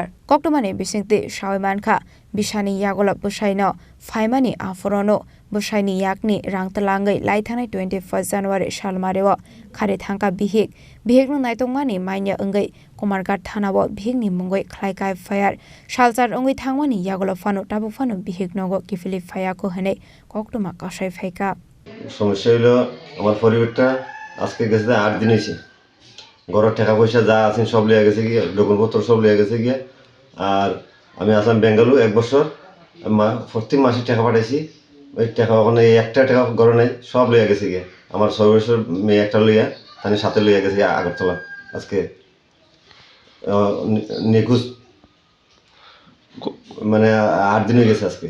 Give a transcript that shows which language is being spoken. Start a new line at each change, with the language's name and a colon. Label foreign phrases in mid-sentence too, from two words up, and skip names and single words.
Kok Borok: Koktomani bisingti Shawimanka Bishani Yagola Bushaino Faimani Aforono Bushaini Yakni rang telangai laithane 21 January Shalmarewo khare thangka bihek no naitongmani mainya engai Kumarga thanawo bihekni mungai khlaikai FIR Shaljar ongui thangmani Yagola fano tabu fano bihek nogo kifili FIR ko hane Koktoma kasai faika
Bangla: সমস্যা হলো আমার পরিবারটা আজকে গেছে 8 দিন হয়েছে ঘরের টাকা পয়সা যা আছে সব লিয়ে গেছে গিয়ে ডকুমেন্টপত্র সব লিয়ে গেছে গিয়ে আর আমি আসলাম বেঙ্গালুরু 1 বছর প্রতি মাসে টাকা পাঠাইছি ওই টাকা ওখানে একটা টাকা ঘরে নাই সব লিয়ে গেছে গিয়ে আমার 6 বছর মেয়ে একটা লইয়া তার সাথে লিয়ে গেছে আগরতলা আজকে নিখোঁজ মানে 8 দিন হয়ে গেছে আজকে